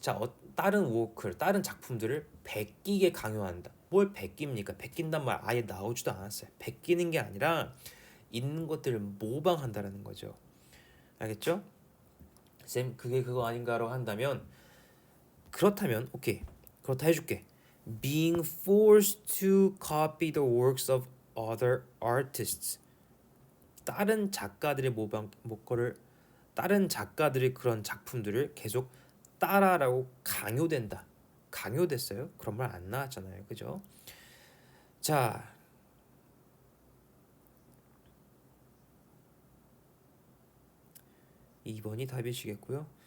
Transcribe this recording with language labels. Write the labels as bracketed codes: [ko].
[ko] 자, 다른 워크, 다른 작품들을 베끼게 강요한다. 뭘 베낍니까? 베낀단 말 아예 나오지도 않았어요. 베끼는 게 아니라 있는 것들을 모방한다라는 거죠. 알겠죠? 쌤 그게 그거 아닌가로 한다면 그렇다면 오케이 그렇다 해줄게. [en] Being forced to copy the works of other artists. [ko] 다른 작가들의 모방 목거를 다른 작가들의 그런 작품들을 계속 따라라고 강요된다. 강요됐어요? 그런 말 안 나왔잖아요. 그죠? 자, 2번이 답이시겠고요.